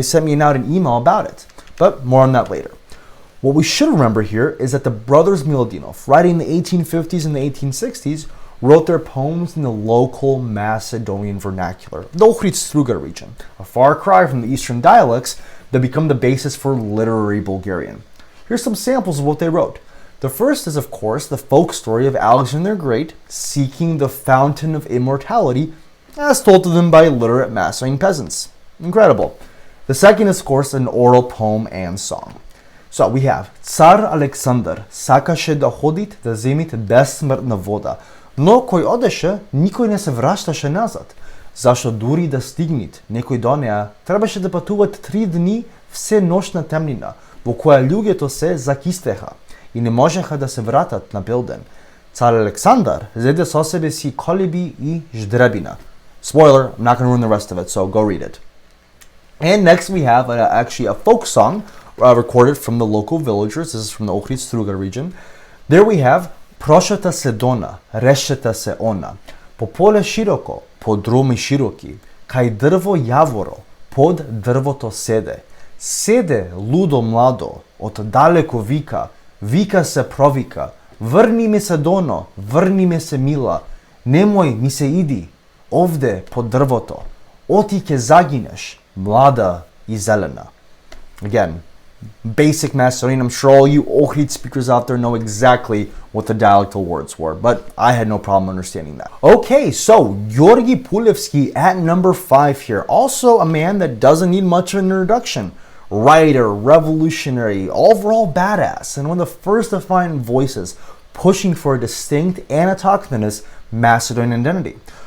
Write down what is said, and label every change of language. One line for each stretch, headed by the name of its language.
English: They sent me out an email about it. But more on that later. What we should remember here is that the brothers Milonov, writing in the 1850s and the 1860s, wrote their poems in the local Macedonian vernacular, the Ohrid-Struga region, a far cry from the eastern dialects that become the basis for literary Bulgarian. Here's some samples of what they wrote. The first is, of course, the folk story of Alexander the Great seeking the fountain of immortality, as told to them by literate Macedonian peasants. Incredible. The second is, of course, an oral poem and song. So we have
Macedonian: Tsar Alexander сакаше да ходит да земите безсмртна вода, но кој одеше, никој не се враќаше назад. Зашто дури да стигнит некој до неа, требаше да патуват 3 дни все ношна темнина, во која луѓето се закистеха и не можеха да се вратат на Белден. Цар Александар зеде со себе си колеби и ждребина.
English: Spoiler, I'm not going to ruin the rest of it, so go read it. And next we have actually a folk song recorded from the local villagers. This is from the Ohrid-Struga region. There we have
Macedonian: Прошата се дона, решета се она. По поле широко, по дроми широки, кај дрво јаворо, под дрвото седе. Седе лудо младо, од далеко вика, вика се провика, врни ме се доно, врни ме се мила, немој ми се иди, овде под дрвото, оти ке загинеш, млада и зелена.
English: Again, basic Macedonian. I'm sure all you Ohrid speakers out there know exactly what the dialectal words were, but I had no problem understanding that. Okay, so Yorigi Pulievsky at number 5 here. Also a man that doesn't need much of an introduction. Writer, revolutionary, overall badass, and one of the first defined voices pushing for a distinct and autochthonous Macedonian identity.